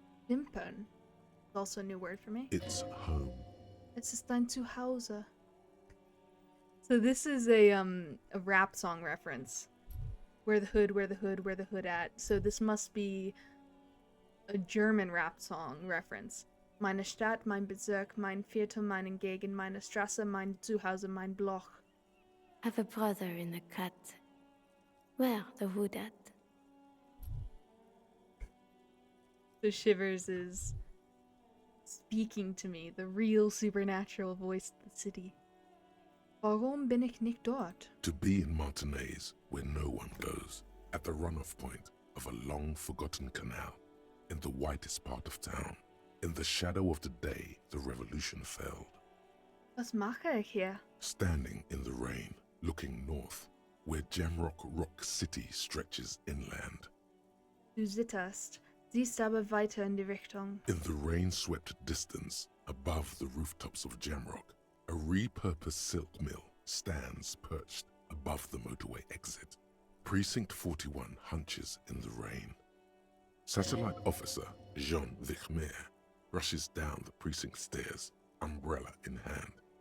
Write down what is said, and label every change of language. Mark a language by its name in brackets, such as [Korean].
[English] Wimpern. Also a new word for me. It's home. [German] Es ist dein Zuhause. [English] So this is a rap song reference. Where the hood, where the hood, where the hood at. So this must be a German rap song reference. [German] Meine Stadt, mein Bezirk, mein Viertel, meine Gegend, meine Straße, mein Zuhause, mein Bloch. [English] Have a brother in the cut. Where the hood at? So Shivers is speaking to me, the real supernatural voice of the city. [German] Warum bin ich nicht dort? [English] To be in Martinez, where no one goes, at the runoff point of a long-forgotten canal, in the whitest part of town, in the shadow of the day the revolution failed. [German] Was mache ich hier? [English] Standing in the rain, looking north, where Jamrock Rock City stretches inland. [German] Du zitterst, siehst aber weiter in die Richtung. [English] In the rain-swept distance, above the rooftops of Jamrock, a repurposed silk mill stands perched above the motorway exit. Precinct 41 hunches in the rain. Satellite officer Jean Vichmer rushes down the precinct stairs, umbrella in hand.